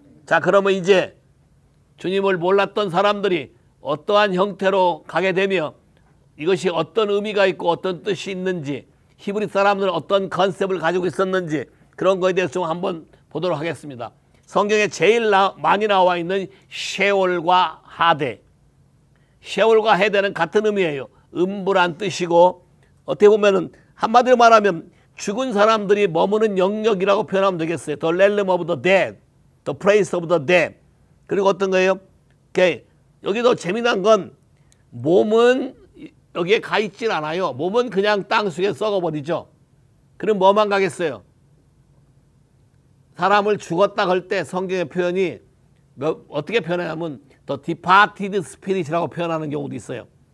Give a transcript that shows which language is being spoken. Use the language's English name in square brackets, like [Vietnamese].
[Korean] 자, 그러면 이제 주님을 몰랐던 사람들이 어떠한 형태로 가게 되며 이것이 어떤 의미가 있고 어떤 뜻이 있는지 히브리 사람들은 어떤 컨셉을 가지고 있었는지 그런 거에 대해서 좀 한번 보도록 하겠습니다. 성경에 제일 많이 나와 있는 셰올과 하데. 셰올과 하데는 같은 의미예요. 음부란 뜻이고 어떻게 보면은 한마디로 말하면 죽은 사람들이 머무는 영역이라고 표현하면 되겠어요. [English] The realm of the dead, the place of the dead. [Korean] 그리고 어떤 거예요? 오케이. 여기도 재미난 건 몸은 여기에 가 있진 않아요. 몸은 그냥 땅 속에 썩어버리죠. 그럼 뭐만 가겠어요? 사람을 죽었다 할 때 성경의 표현이 어떻게 표현하냐면 [English] the departed spirit [Korean] 이라고 표현하는 경우도 있어요.